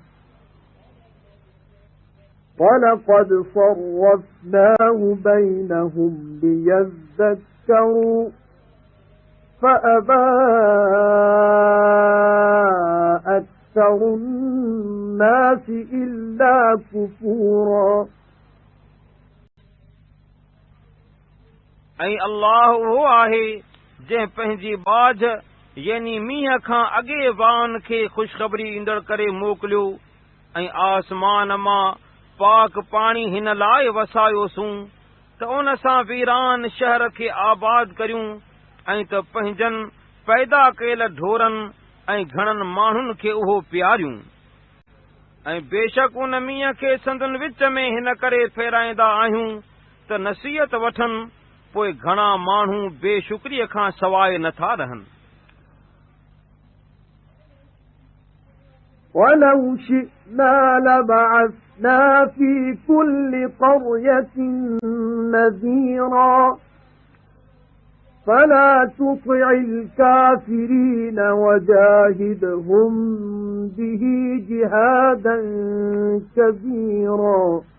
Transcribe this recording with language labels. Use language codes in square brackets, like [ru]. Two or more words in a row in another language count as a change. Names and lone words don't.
[ar] وَلَقَدْ صَرَّفْنَاهُ بَيْنَهُمْ لِيَذَّكَّرُوا فَأَبَى أَكْثَرُ النَّاسِ إِلَّا كُفُورًا [sd] ऐं अल्लाह उहो आहे जंहिं पंहिंजी बाझ यानी मींहं खां अॻे वान खे ख़ुशख़बरी ईंदड़ करे मोकिलियो ऐं आसमान मां पाक पाणी हिन लाइ वसायोसूं त उन सां वीरान शहर खे आबाद करियूं ऐं त पंहिंजनि पैदा कयल ढोरनि ऐं घणनि माण्हुनि खे उहो पियारियूं ऐं बेशक उन मींहं खे संदन विच में हिन करे फेराईंदा आहियूं त नसीहत वठनि पोइ घणा माण्हू बेशुक्रीअ खां सवाइ नथा रहनि [ar] وَلَوْ شِئْنَا لَبَعَثْنَا فِي كُلِّ قَرْيَةٍ نَذِيرًا فَلَا تُطِعِ الْكَافِرِينَ وَجَاهِدْهُم بِهِ جِهَادًا كَبِيرًا